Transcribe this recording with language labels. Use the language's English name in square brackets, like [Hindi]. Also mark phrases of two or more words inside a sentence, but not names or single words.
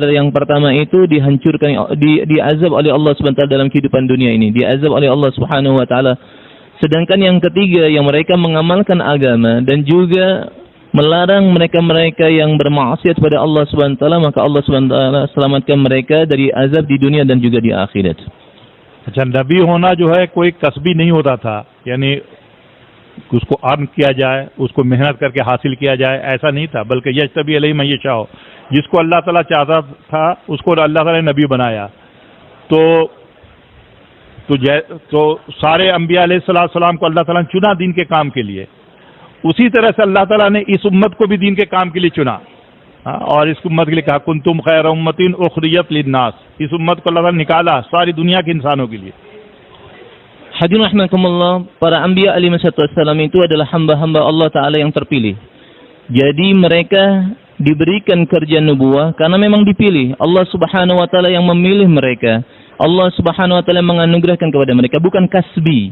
[Indonesian] Yang pertama itu dihancurkan, diazab oleh Allah SWT dalam kehidupan dunia ini. Diazab oleh [Arabic] الله سبحانه وتعالى. [Indonesian] Sedangkan yang ketiga, yang mereka mengamalkan agama dan juga melarang mereka-mereka yang bermaksiat kepada Allah SWT, maka Allah SWT selamatkan mereka dari azab di dunia dan juga di akhirat. [Hindi] अच्छा, नबी होना जो है कोई कसबी नहीं होता था, यानी उसको अर्न किया जाए, उसको मेहनत करके हासिल किया जाए, ऐसा नहीं था, बल्कि [Arabic] يجتبي عليه من يشاء, [Hindi] जिसको अल्लाह ताला चाहता था उसको अल्लाह ताला ने नबी बनाया। तो सारे अंबिया अलैहिस्सलाम को अल्लाह ताला ने चुना दीन के काम के लिए। उसी तरह से अल्लाह ताला ने इस उम्मत को भी दीन के काम के लिए चुना, और इस उम्मत के लिए कहा [Arabic] كنتم خير أمة أخرجت للناس. [Hindi] इस उम्मत को अल्लाह ताला ने निकाला सारी दुनिया के इंसानों के लिए। [Indonesian] Hadirin rahimakumullah, para anbiya alaihissalam itu adalah hamba-hamba Allah Ta'ala yang terpilih. Jadi mereka diberikan kerja nubuwah karena memang dipilih. [Arabic] الله سبحانه وتعالى [Indonesian] yang memilih mereka. [Arabic] الله سبحانه وتعالى [Indonesian] menganugerahkan kepada mereka, bukan kasbi.